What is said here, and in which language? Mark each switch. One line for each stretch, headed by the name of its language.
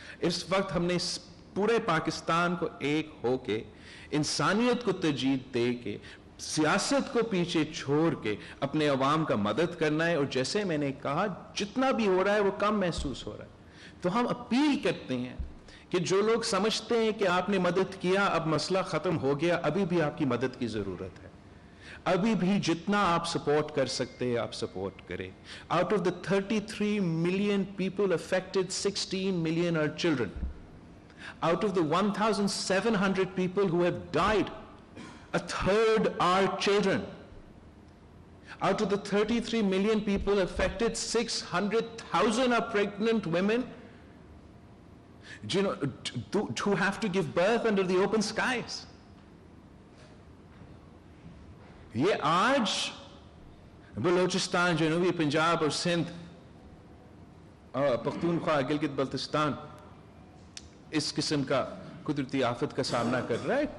Urdu: اس وقت ہم نے پورے پاکستان کو ایک ہو کے, انسانیت کو ترجیح دے کے, سیاست کو پیچھے چھوڑ کے اپنے عوام کا مدد کرنا ہے. اور جیسے میں نے کہا, جتنا بھی ہو رہا ہے وہ کم محسوس ہو رہا ہے. تو ہم اپیل کرتے ہیں کہ جو لوگ سمجھتے ہیں کہ آپ نے مدد کیا, اب مسئلہ ختم ہو گیا, ابھی بھی آپ کی مدد کی ضرورت ہے. ابھی بھی جتنا آپ سپورٹ کر سکتے ہیں آپ سپورٹ کریں.
English: Out of the 33 million people affected, 16 million are children. Out of the 1,700 people who have died, a third are children. Out of the 33 million people affected, 600,000 are pregnant women, who have to give birth under the open skies.
Urdu: یہ آج بلوچستان, جنوبی پنجاب اور سندھ, پختونخوا, گلگت بلتستان اس قسم کا قدرتی آفت کا سامنا کر رہا ہے.